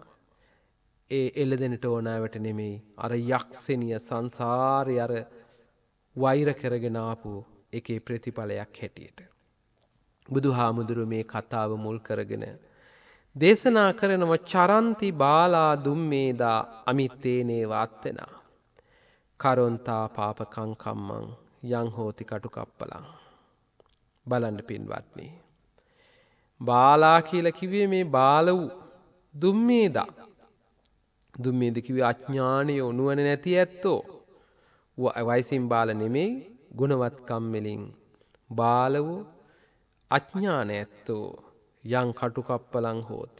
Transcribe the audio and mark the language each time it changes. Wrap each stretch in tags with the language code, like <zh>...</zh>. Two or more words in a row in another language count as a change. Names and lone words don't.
<si>ඒ එළදෙනට ඕනාවට නෙමෙයි අර යක්ෂණිය සංසාරේ අර වෛර කරගෙන ආපු එකේ ප්‍රතිඵලයක් හැටියට. බුදුහාමුදුරුවෝ මේ කතාව මුල් කරගෙන දේශනා කරනව</si> <pi>චරන්ති බාලා දුම්මේදා අමිත්තේනේ වාත්තනා කරොන්තා පාපකං කම්මං යං හෝති කටුකප්පලං.</pi> <si>බලන්න පින්වත්නි, බාලා කියලා කිව්වේ මේ බාල වූ දුම්මේදා. දුම්මේද කිව්වේ අඥානියෝ නුවණ නැති ඇත්තෝ. වයසින් බාල නෙමෙයි, ගුණවත්කම් වලින් බාල වූ අඥාන ඇත්තෝ</si> <pi>යං කටුකප්පලං හෝති.</pi>